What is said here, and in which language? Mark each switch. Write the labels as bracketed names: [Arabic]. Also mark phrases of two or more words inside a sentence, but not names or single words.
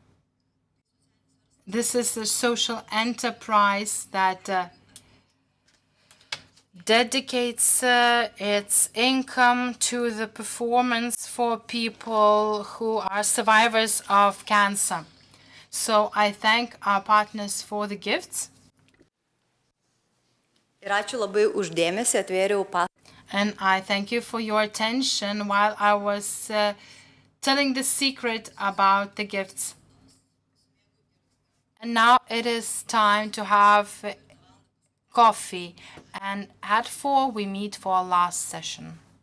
[English] This is a social enterprise that dedicates its income to the performance for people who are survivors of cancer. So I thank our partners for the gifts. [Lithuanian] Ir ačiū labai už dėmesį, atvėriau [English] And I thank you for your attention while I was telling the secret about the gifts. And now it is time to have coffee. And at 4 we meet for our last session.